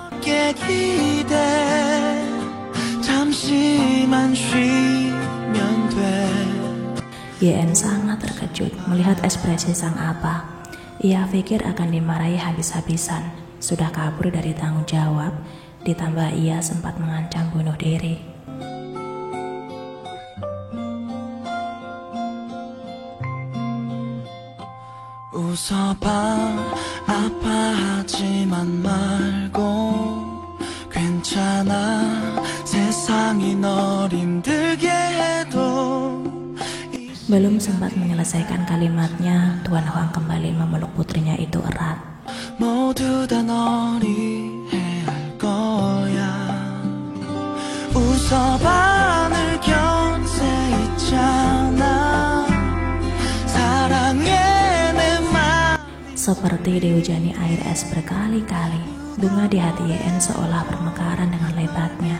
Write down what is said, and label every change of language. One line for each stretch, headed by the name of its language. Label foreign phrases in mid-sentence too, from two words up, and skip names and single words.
Indonesian: Yeon sangat terkejut melihat ekspresi sang apa. Ia pikir akan dimarahi habis-habisan. Sudah kabur dari tanggung jawab, ditambah ia sempat mengancam bunuh diri.
Korean: 웃어봐 아파하지만 말고 괜찮아 세상이 널 힘들게 해도.
Indonesian: Belum sempat menyelesaikan kalimatnya, Tuan Hwang kembali memeluk putrinya itu erat.
Korean: 모두 다 너리 해야 할 거야. 웃어봐 늘 곁에 있잖아. 사랑해.
Indonesian: Seperti dihujani air es berkali-kali, bunga di hati Yeon seolah bermekaran dengan lebatnya.